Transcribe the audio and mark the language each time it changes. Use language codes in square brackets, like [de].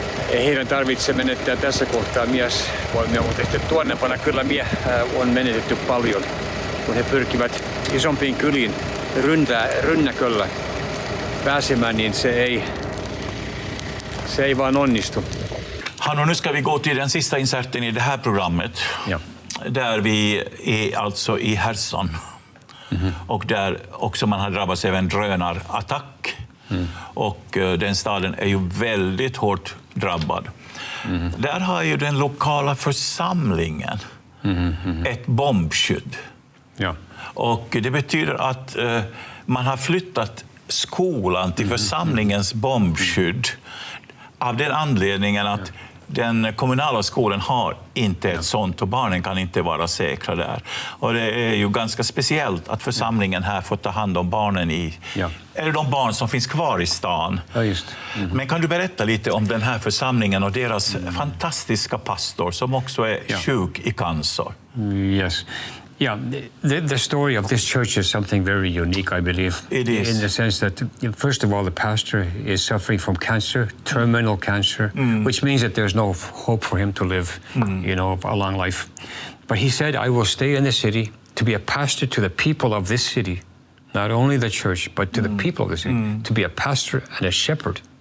[fi] Ei heidän tarvitse menettää tässä kohtaa miesvoimia, mutta sitten tuonnepana kyllä on menetetty paljon, kun he pyrkivät isompiin kyliin rynnäköllä pääsemään, niin se ei vaan onnistu. [sv] Hanno, nu ska vi gå till den sista inserten i det här programmet. Ja. Där vi är alltså i Herson. Och där också man har drabbats av en drönarattack. Och den staden är ju väldigt hårt drabbad. Där har ju den lokala församlingen ett bombskydd. Ja. Och det betyder att man har flyttat skolan till församlingens bombskydd av den anledningen att den kommunala skolan har inte ett sånt och barnen kan inte vara säkra där. Och det är ju ganska speciellt att församlingen här får ta hand om barnen eller de barn som finns kvar i stan. Ja, just. Men kan du berätta lite om den här församlingen och deras fantastiska pastor som också är sjuk i cancer? [en] Yes. Yeah, the story of this church is something very unique, I believe. It is. In the sense that, first of all, the pastor is suffering from cancer, terminal cancer, which means that there's no hope for him to live, a long life. But he said, I will stay in the city to be a pastor to the people of this city, not only the church, but to the people of the city, to be a pastor and a shepherd.